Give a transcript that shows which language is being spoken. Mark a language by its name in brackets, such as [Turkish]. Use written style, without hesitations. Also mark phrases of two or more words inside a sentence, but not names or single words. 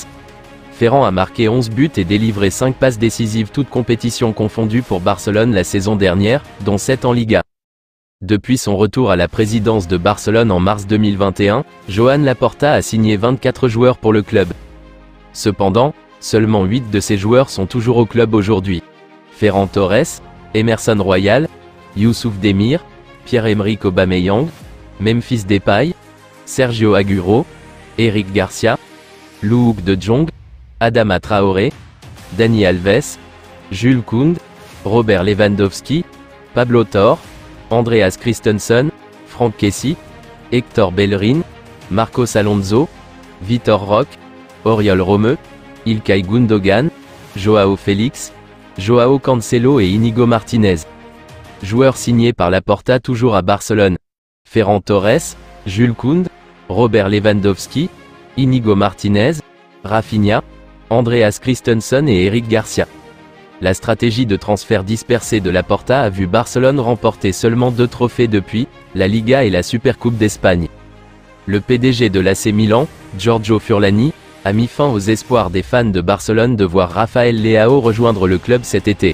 [French] Ferran a marqué 11 buts et délivré 5 passes décisives toutes compétitions confondues pour Barcelone la saison dernière, dont 7 en Liga. Depuis son retour à la présidence de Barcelone en mars 2021, Joan Laporta a signé 24 joueurs pour le club. Cependant, seulement 8 de ces joueurs sont toujours au club aujourd'hui. Ferran Torres, Emerson Royal, Youssouf Demir, Pierre-Emerick Aubameyang, Memphis Depay, Sergio Aguero, Eric Garcia, Luuk de Jong, Adama Traoré, Dani Alves, Jules Koundé, Robert Lewandowski, Pablo Torre, Andreas Christensen, Franck Kessie, Hector Bellerin, Marcos Alonso, Vitor Roque, Oriol Romeu, İlkay Gündoğan, Joao Félix, Joao Cancelo et Inigo Martinez. Joueurs signés par Laporta toujours à Barcelone. Ferran Torres, Jules Koundé, Robert Lewandowski, Inigo Martinez, Rafinha, Andreas Christensen et Eric Garcia. La stratégie de transfert dispersé de Laporta a vu Barcelone remporter seulement 2 trophées depuis, la Liga et la Supercoupe d'Espagne. Le PDG de l'AC Milan, Giorgio Furlani, a mis fin aux espoirs des fans de Barcelone de voir Rafael Leao rejoindre le club cet été.